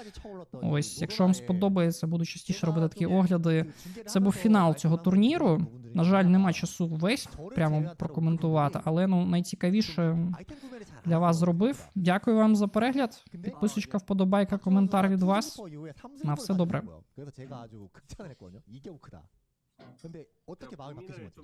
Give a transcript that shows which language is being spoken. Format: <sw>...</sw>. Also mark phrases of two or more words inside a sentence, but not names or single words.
<uk>Ось, якщо вам сподобається, буду частіше робити такі огляди. Це був фінал цього турніру. На жаль, нема часу весь прямо прокоментувати, але ну найцікавіше для вас зробив. Дякую вам за перегляд. Підписочка, вподобайка, коментар від вас. На все добре.</uk> <ko>그래서 제가 아주 극찬을 했거든요. 이게 크다. 근데 어떻게 마음이 바뀌신 거죠?</ko>